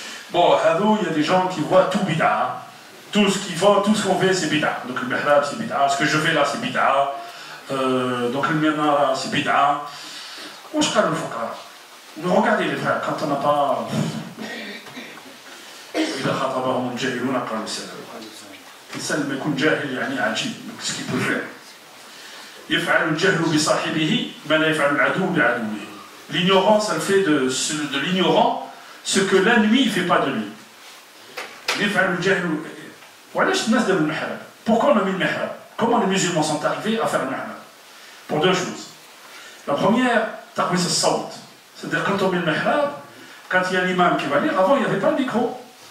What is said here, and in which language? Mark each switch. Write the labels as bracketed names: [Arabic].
[French] Bon, il y a des gens qui voient tout bid'a. Tout ce qu'on fait, c'est bid'a. Donc le mihrab, c'est bid'a. Ce que je fais là, c'est bid'a. Donc le mihrab, c'est bid'a. Où je parle le fuqara? Regardez les frères, quand on n'a pas... [Arabic] إذا خاطبهم الجاهلون قالوا سلاما. الإنسان لما يكون جاهل يعني عجيب. [French] Qu'est-ce qu'il peut faire? [Arabic] يفعل الجهل بصاحبه ما لا يفعل العدو بعدوه. [French] L'ignorance, elle fait de l'ignorant ce que l'ennemi ne fait pas de lui. [Arabic] يفعل الجهل. وعلاش الناس داروا المحراب? [French] Pourquoi on a mis le mihrab? Comment les musulmans sont arrivés à faire le mihrab? Pour 2 choses. La première, taqwis as-sawt. C'est-à-dire quand on met le mihrab, quand il y a l'imam qui va lire, avant il n'y avait pas le micro.